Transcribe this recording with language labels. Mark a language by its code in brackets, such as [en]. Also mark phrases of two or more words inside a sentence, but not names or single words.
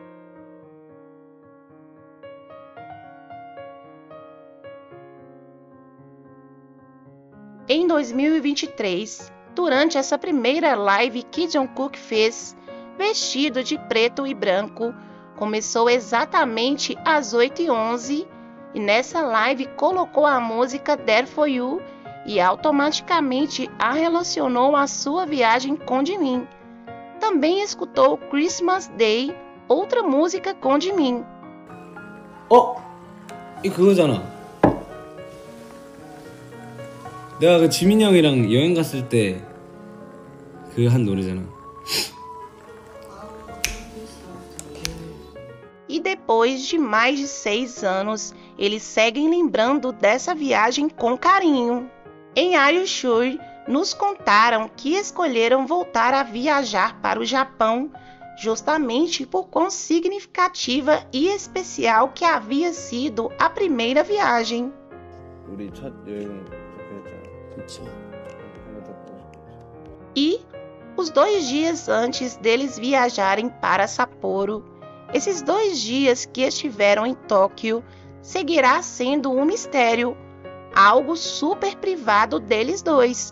[pt] Em 2023, durante essa primeira live que Jungkook fez, vestido de preto e branco, começou exatamente às 8h11 e nessa live colocou a música [en] There For You [pt] e automaticamente a relacionou à sua viagem com Jimin. Também escutou [en] Christmas Day, [pt] outra música com Jimin. [ko] 이 그거잖아. 내가 그 지민이 형이랑 여행 갔을 때 그 한 노래잖아. [pt] E depois de mais de 6 anos, eles seguem lembrando dessa viagem com carinho. Em [en] Are You Sure, [pt] nos contaram que escolheram voltar a viajar para o Japão justamente por quão significativa e especial que havia sido a primeira viagem. [ko] 우리 첫 여행 그랬잖아. [pt] E os 2 dias antes deles viajarem para Sapporo, esses 2 dias que estiveram em Tóquio seguirá sendo um mistério, algo super privado deles dois.